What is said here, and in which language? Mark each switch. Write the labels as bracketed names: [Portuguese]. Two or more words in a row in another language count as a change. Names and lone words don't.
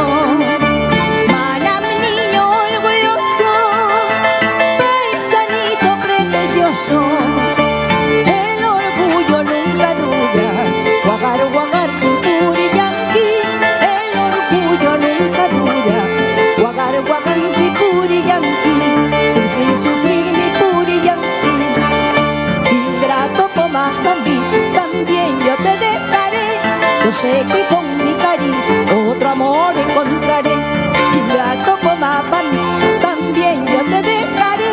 [Spanish] Manam niño orgulloso, paisanito pretencioso. El orgullo nunca dura, [Quechua] guagar guagar puriyanqui. [Spanish] El orgullo nunca dura, [Quechua] guagar guagar puriyanqui. [Spanish] Sin sufrir mi puriyanqui. Ingrato como también yo te dejaré. Yo sé que con mi cariño otro amor encontraré. Ingrato como también yo te dejaré.